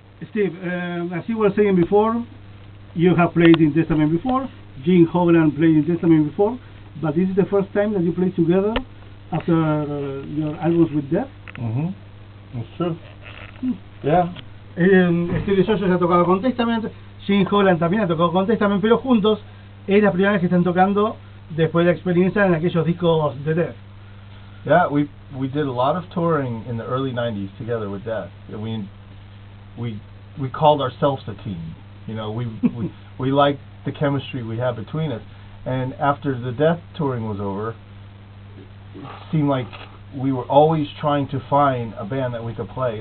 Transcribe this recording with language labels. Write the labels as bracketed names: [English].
[English] Steve, as you were saying before, you have played in Testament before. Gene Hoglan played in Testament before. But this is the first time that you play together after your albums with Death. Mm-hmm. It's true. Yeah. [Spanish] Steve Giorgio ya ha tocado con Testament, Gene Hoglan también ha tocado con Testament, pero juntos es la primera vez que están tocando después de la experiencia en aquellos discos de Death. [English] Yeah, we did a lot of touring in the early '90s together with Death. We called ourselves a team. You know, we liked the chemistry we had between us. And after the Death touring was over, it seemed like we were always trying to find a band that we could play.